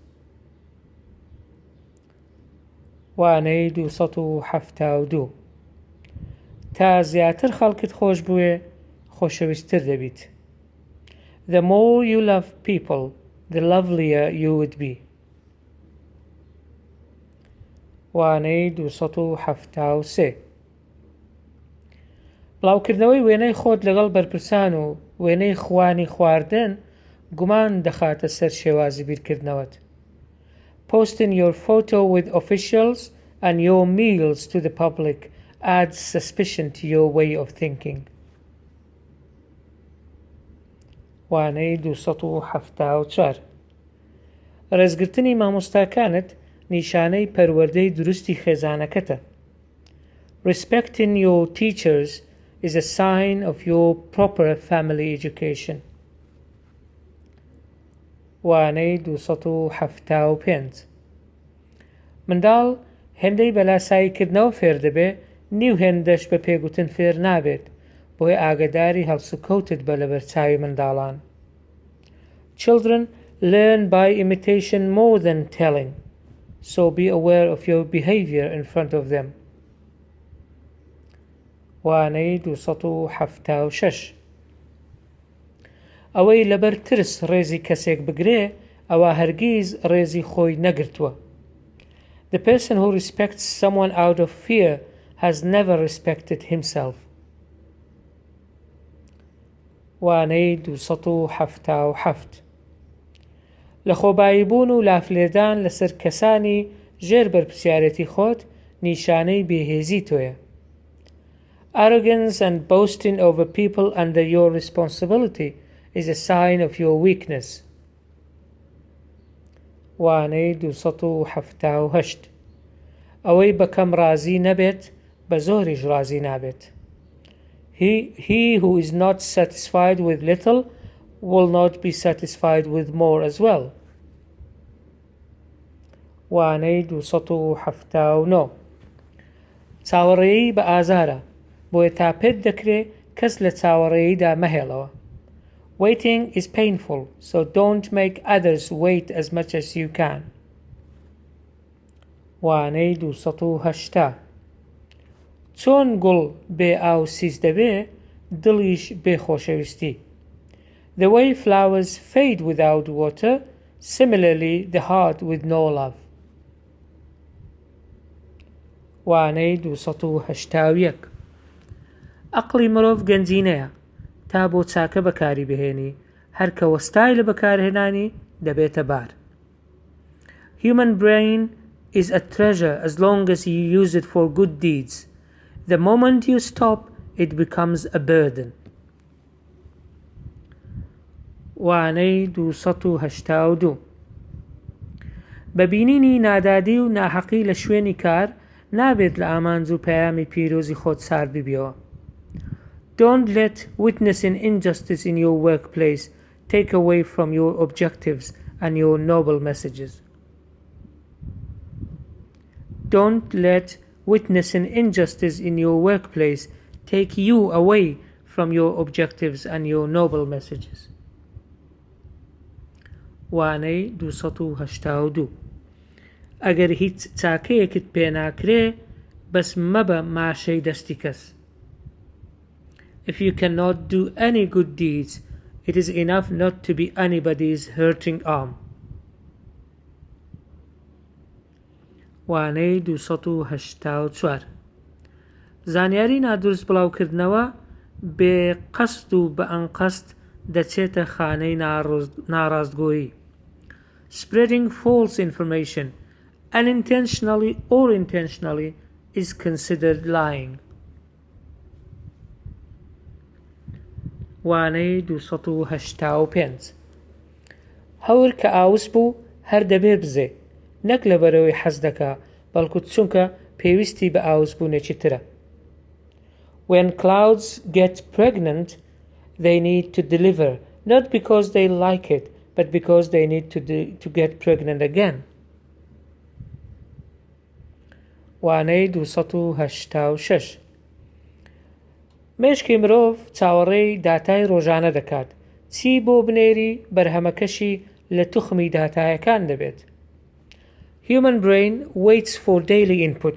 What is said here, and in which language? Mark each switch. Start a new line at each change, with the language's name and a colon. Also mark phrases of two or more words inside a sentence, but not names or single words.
Central Kurdish: وانەی 272 تا زیاتر خەڵکت خۆش بوێ خۆشەویستتر دەبیت.
English: The more you love people, the lovelier you would be.
Central Kurdish: وانەی 273 بڵاوکردنەوەی وێنەی خۆت لەگەڵ بەرپرسان و وێنەی خوانی خواردن گومان دەخاتە سەر شێوازی بیرکردنەوەت.
English: Posting your photo with officials and your meals to the public adds suspicion to your way of thinking.
Central Kurdish: وانەی 274 ڕێزگرتنی مامۆستاکانت نیشانەی پەروەردەی دروستی خێزانەکەتە.
English: Respecting your teachers is a sign of your proper family education.
Central Kurdish: وانەی 275 منداڵ هێندەی بەلاساییکردنەوە فێر دەبێ نیو هێندەش بە پێگوتن فێر نابێت بۆی ئاگداری هەڵسوکەوتت بە لە بەرچاوی منداڵان.
English: Children learn by imitation more than telling, so be aware of your behavior in front of them.
Central Kurdish: وانەی 276 ئەوەی لەبەر ترس ڕێزی کەسێک بگرێ ئەوە هەرگیز ڕێزی خۆی نەگرتووە.
English: The person who respects someone out of fear has never respected himself.
Central Kurdish: وانەی 277 لە خۆباییبوون و لافلێدان لەسەر کەسانی ژێر بەرپرسیارەتی خۆت نیشانەی بێهێزی تۆیە.
English: Arrogance and boasting over people under your responsibility is a sign of your weakness.
Central Kurdish: وانەی 278 ئەوەی بەکەم رازی نەبێت بە زۆریش رازی نابێت.
English: He who is not satisfied with little will not be satisfied with more as well.
Central Kurdish: وانەی 279 چاوەڕێیی بە ئازارە بۆیە تا پێت دەکرێت کەس لە چاوەڕێییدا مەهێڵەوە.
English: Waiting is painful, so don't make others wait as much as you can.
Central Kurdish: وانەی 280 چۆن گوڵ بێ ئاو سیز دەبێ دڵیش بێ خۆشەویستی.
English: The way flowers fade without water, similarly the heart with no love.
Central Kurdish: وانەی 281 عەقڵی مرۆڤ گەنجینەیە تا بۆ چاکە بەکاری بهێنی هەر کە وەستای لە بەکارهێنانی دەبێتە بار.
English: Human brain is a treasure as long as you use it for good deeds. The moment you stop, it becomes a burden.
Central Kurdish: وانەی 282 بەبینینی نادادی و ناحەقی لە شوێنی کار نابێت لە ئامانج و پەیامی پیرۆزی خۆت سار ببیەوە.
English: Don't let witnessing injustice in your workplace take away from your objectives and your noble messages. Don't let witnessing injustice in your workplace take you away from your objectives and your noble messages.
Central Kurdish: وانەی 282 ئەگەر هیچ چاکەیەکت پێ ناکرێ بەس مەبە ماشەی دەستی کەس.
English: If you cannot do any good deeds, it is enough not to be anybody's hurting arm.
Central Kurdish: وانەی 284 زانیاری نادروست بڵاوکردنەوە بێ قەست و بە ئەنقەست دەچێتە خانەی ناڕاستگۆیی.
English: Spreading false information, unintentionally or intentionally, is considered lying.
Central Kurdish: وانەی 285 هەور کە ئاوس بوو هەر دەبێ بزێ نەک لەبەرەوەی حەز دەکا بەڵکو چونکە پێویستی بە ئاوس بوونێکی ترە.
English: When clouds get pregnant, they need to deliver, not because they like it, but because they need to get pregnant again.
Central Kurdish: وانەی 286 مێشکی مرۆڤ چاوەڕێی داتای ڕۆژانە دەکات چی بۆ بنێری بەرهەمەکەشی لە توخمی داتایەکان دەبێت.
English: Human brain waits for daily input.